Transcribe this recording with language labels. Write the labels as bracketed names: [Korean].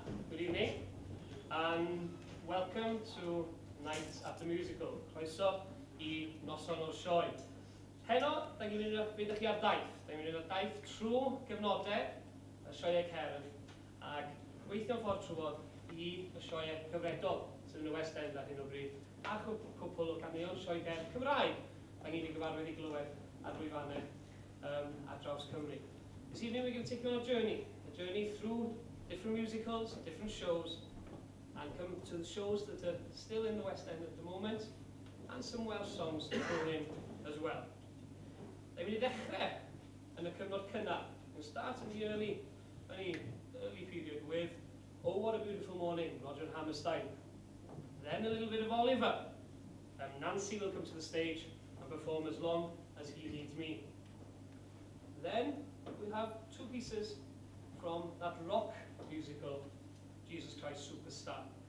[English] Good evening, and welcome to Night at the Musical. [Welsh] Croeso I Noson o'r Sioe. Heno, da ni'n mynd i chi ar daith. Da ni'n mynd i daith trwy gyfnodau y sioeau cerdd, ac weithio'n ffordd trwodd I y sioeau cyfredol sydd yn y West End ar hyn o bryd, a cwpl o ganeuon sioe cerdd Cymraeg da ni'n ei gyfarwydd I glywed ar lwyfannau ar draws Cymru. [English] This evening we're going to take you on a journey through different musicals, different shows, and come to the shows that are still in the West End at the moment, and some Welsh songs thrown in as well. They're going to [Welsh] dechrau yn y cyfnod cynnar. [English] We'll start in the early period with Oh What a Beautiful Morning, Roger Hammerstein. Then a little bit of Oliver. Nancy will come to the stage and perform As Long as He Needs Me. Then we'll have two pieces from that rock musical, Jesus Christ Superstar.